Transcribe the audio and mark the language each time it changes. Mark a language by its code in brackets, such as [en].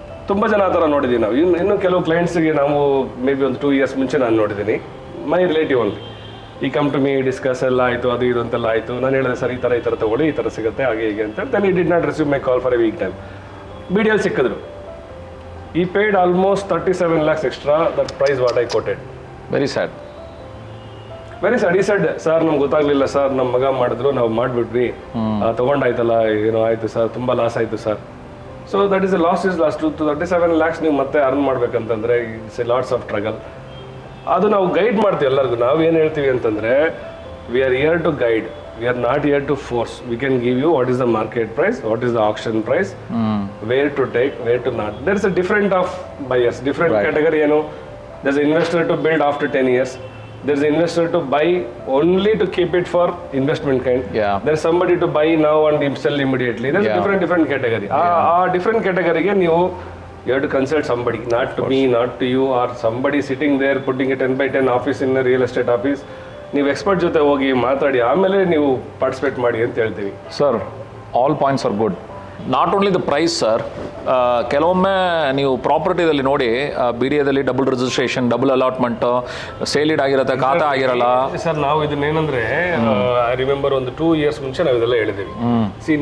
[kn] ತುಂಬ ಜನ ಆ ಥರ ನೋಡಿದ್ದೀವಿ ನಾವು. ಇನ್ನು ಕೆಲವು ಕ್ಲೈಂಟ್ಸ್ಗೆ ನಾವು ಮೇ ಬಿ ಒಂದು 2 years ಮುಂಚೆ ನಾನು ನೋಡಿದ್ದೀನಿ. [en] my relative only he come to me, [kn] ಡಿಸ್ಕಸ್ ಎಲ್ಲ ಆಯಿತು, ಅದು ಇದು ಅಂತೆಲ್ಲ ಆಯಿತು. ನಾನು ಹೇಳಿದೆ ಸರ್ ಈ ಥರ ತಗೊಳ್ಳಿ, ಈ ಥರ ಸಿಗುತ್ತೆ, ಹಾಗೆ ಹೀಗೆ ಅಂತ. [en] Then he did not receive my call for a week time. [kn] BDL ಸಿಕ್ಕಿದ್ರು. [en] He paid almost 37 lakhs extra, that price what I quoted. Very sad. Very sad. He said, [kn] sir ನಮ್ಗೆ ಗೊತ್ತಾಗಲಿಲ್ಲ ಸರ್, ನಮ್ಮ ಮಗ ಮಾಡಿದ್ರು, ನಾವು ಮಾಡಿಬಿಟ್ವಿ, ತೊಗೊಂಡಾಯ್ತಲ್ಲ, ಏನೋ ಆಯಿತು ಸರ್, ತುಂಬ ಲಾಸ್ ಆಯಿತು sir. [en] So that is loss is lost. [kn] 37 lakhs ನೀವು ಮತ್ತೆ earn ಮಾಡ್ಬೇಕಂತಂದರೆ [en] It's a lots of struggle. [kn] ಅದು ನಾವು ಗೈಡ್ ಮಾಡ್ತೀವಿ ಎಲ್ಲರಿಗೂ. ನಾವು ಏನು ಹೇಳ್ತೀವಿ ಅಂತಂದರೆ [en] we are here to guide. We are not here to force. We can give you what is the market price, what is the auction price, where to take, where to not. There is a different of buyers, different Right. category. There's an investor to build after 10 years. There's an investor to buy only to keep it for investment kind. Yeah. There's somebody to buy now and sell immediately. There's Yeah. a different category. Different category you have to consult somebody, not to me, not to you, or somebody sitting there putting a 10x10 office in a real estate office. [kn] ನೀವು expert ಜೊತೆ ಹೋಗಿ ಮಾತಾಡಿ ಆಮೇಲೆ ನೀವು participate ಮಾಡಿ ಅಂತ ಹೇಳ್ತೀವಿ. [en] Sir all points are good. Not only the price [kn] sir, ಕೆಲವೊಮ್ಮೆ ನೀವು ಪ್ರಾಪರ್ಟಿದಲ್ಲಿ ನೋಡಿ BDAದಲ್ಲಿ ಡಬಲ್ ರಿಜಿಸ್ಟ್ರೇಷನ್, ಡಬಲ್ ಅಲಾಟ್ಮೆಂಟ್, ಸೇಲಿಡ್ ಆಗಿರುತ್ತೆ, ಖಾತೆ ಆಗಿರಲ್ಲ. ಸರ್ ನಾವು ಇದನ್ನೇನಂದ್ರೆ [en] I remember [kn] ಒಂದು 2 years ಮುಂಚೆ ನಾವು ಇದೆಲ್ಲ ಹೇಳಿದ್ದೀವಿ.